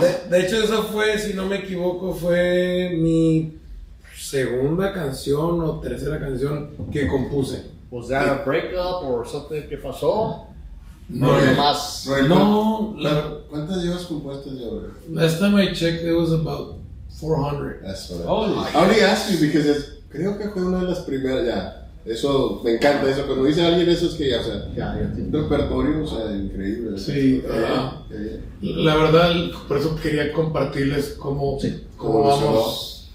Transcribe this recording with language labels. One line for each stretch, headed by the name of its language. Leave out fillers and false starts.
Spanish: De hecho, eso fue, si no me equivoco, fue mi segunda canción o tercera canción que compuse.
English: Was that a breakup or something
Spanish: que pasó? No, Más. no, ¿Cuántas llevas compuestas ya, bro?
English: last time I checked, it was about 400. That's what I only asked you because
Spanish: creo que fue una de las primeras, ya. Eso, me encanta eso. Cuando dice alguien eso es que ya, o sea, Ya entiendo. un repertorio, o sea, increíble. Sí, la verdad, por eso quería compartirles cómo vamos.